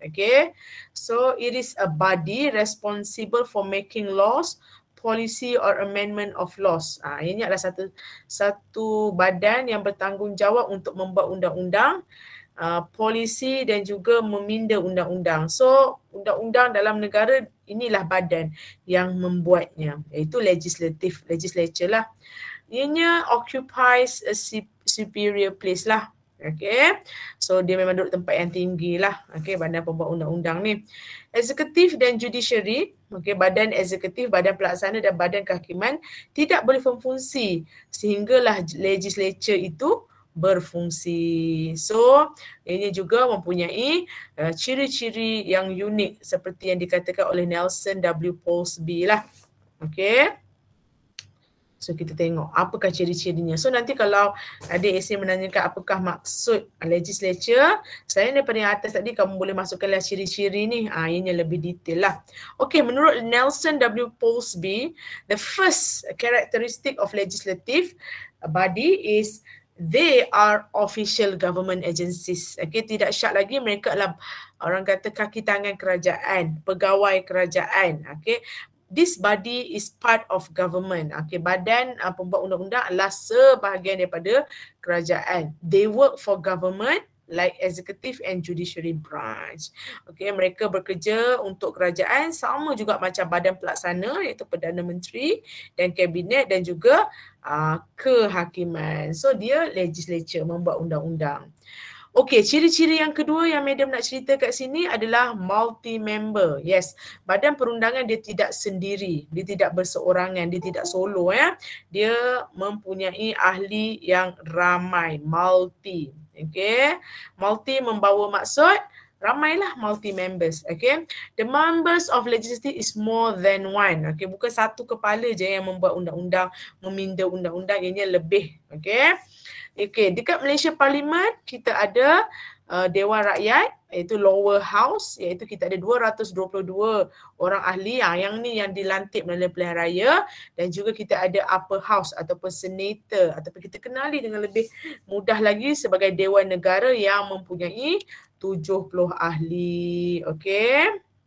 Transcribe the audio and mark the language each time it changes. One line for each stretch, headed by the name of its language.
English: Okay, so it is a body responsible for making laws, policy or amendment of laws.
Malay: Ini adalah satu badan yang bertanggungjawab untuk membuat undang-undang, polisi dan juga meminda undang-undang. So undang-undang dalam negara, inilah badan yang membuatnya, iaitu legislature lah. Ianya
English: occupies a superior place lah.
Malay: Okay, so dia memang duduk tempat yang tinggi lah, okay, badan pembuat undang-undang ni. Eksekutif dan judiciary, okay, badan eksekutif, badan pelaksana dan badan kehakiman tidak boleh berfungsi sehinggalah legislature itu berfungsi. So ini juga mempunyai ciri-ciri yang unik seperti yang dikatakan oleh Nelson W. Polsby lah. Okay. So kita tengok apakah ciri-cirinya. So nanti kalau ada esei menanyakan apakah maksud legislature, selain daripada yang atas tadi, kamu boleh masukkanlah ciri-ciri ni. Ini lebih detail lah. Okay, menurut Nelson W.
English: Polsby, the first characteristic of legislative body is they are official government agencies.
Malay: Okay, tidak syak lagi mereka adalah orang kata kaki tangan kerajaan, pegawai kerajaan.
English: Okay, this body is part of government.
Malay: Okay, badan pembuat undang-undang adalah sebahagian daripada kerajaan.
English: They work for government like executive and judiciary branch.
Malay: Okay, mereka bekerja untuk kerajaan sama juga macam badan pelaksana, iaitu Perdana Menteri dan Kabinet dan juga kehakiman. So dia legislature, membuat undang-undang. Okey, ciri-ciri yang kedua yang madam nak cerita kat sini adalah multi-member. Yes, badan perundangan dia tidak sendiri, dia tidak berseorangan, dia tidak solo ya. Dia mempunyai ahli yang ramai, multi. Okey, multi membawa maksud ramailah
English: multi-members. Okay. The members of legislative is more than one.
Malay: Okay. Bukan satu kepala je yang membuat undang-undang, meminda undang-undang, ini lebih. Okay. Okay. Dekat Malaysia Parlimen, kita ada Dewan Rakyat, iaitu lower house, iaitu kita ada 222 orang ahli yang ni yang dilantik melalui pilihan raya, dan juga kita ada upper house ataupun senator, ataupun kita kenali dengan lebih mudah lagi sebagai Dewan Negara yang mempunyai 70 ahli. Okay.